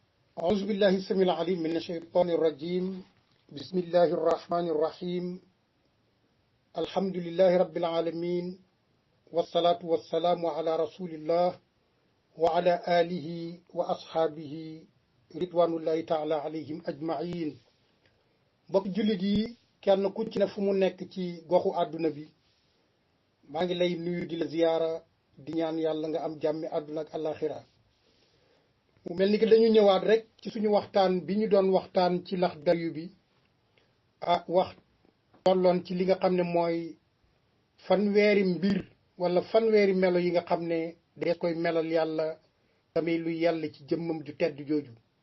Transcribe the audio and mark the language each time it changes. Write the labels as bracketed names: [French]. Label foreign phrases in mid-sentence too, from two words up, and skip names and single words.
[Arabic] أعوذ بالله السميع العليم من الشيطان الرجيم. بسم الله الرحمن الرحيم. الحمد لله رب العالمين، والصلاة والسلام على رسول الله وعلى آله وأصحابه رضوان الله تعالى عليهم أجمعين. [Wolof] mbokk jullit yi kenn ku ci ne fu mu nekk ci goxu àdduna bi maa ngi lay nuyu di la ziyaara di ñaan yàlla nga am jàmmi àdduna ak àllaaxira. mu mel ni que dañu ñëwaat rek ci suñu waxtaan bi ñu doon waxtaan ci Laxdari bi wax tolloon ci li nga xam ne mooy fanweeri mbir wala fanweeri melo yi nga xam ne dees koy melal yàlla tamit lu yàlla ci jëmmam ju tedd jooju.